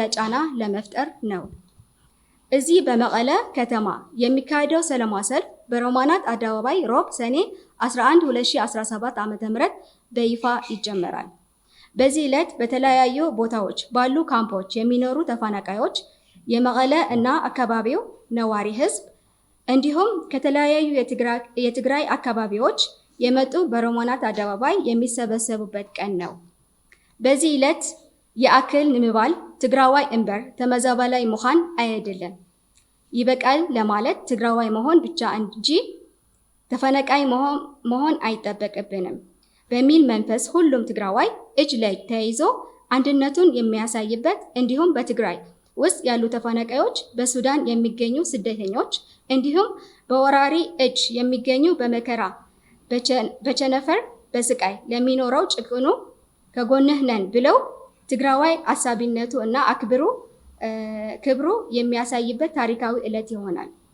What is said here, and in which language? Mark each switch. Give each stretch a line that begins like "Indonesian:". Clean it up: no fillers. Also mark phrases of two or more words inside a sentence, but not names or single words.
Amharic: ጫና ለመፍጠር ነው። እዚህ በመቀለ ከተማ የሚካሄደው ሰላማዊ ሰልፍ በሮማናት አደባባይ ሮብ ሰኔ 11 2017 ዓ.ም በይፋ ይጀመራል። በዚህ ዕለት በተለያዩ ቦታዎች ባሉ ካምፖች የሚኖሩ ተፈናቃዮች፣ የመቀለ እና አካባቢው ነዋሪ ህዝብ እንዲሁም ከተለያዩ የትግራይ አካባቢዎች የመጡ በሮማናት አደባባይ የሚሰበሰቡበት ቀን ነው። በዚህ ዕለት
Tigrinya: የአክል ንምባል ትግራዋይ እምበር ተመዛባላይ
Amharic: መሆን አይደለም። ይበቃል ለማለት ትግራዋይ መሆን ብቻ እንጂ ተፈናቃይ መሆን አይጠበቅብንም በሚል መንፈስ ሁሉም ትግራዋይ እጅ ለእጅ ተያይዞ አንድነቱን የሚያሳይበት እንዲሁም በትግራይ ውስጥ ያሉ ተፈናቃዮች፣ በሱዳን የሚገኙ ስደተኞች እንዲሁም በወራሪ እጅ የሚገኙ በመከራ በቸነፈር በስቃይ ለሚኖረው ጭቁኑ ከጎንህ ነን ብለው ትግራዋይ አሳቢነቱ እና ክብሩ የሚያሳይበት ታሪካዊ ዕለት ይሆናል።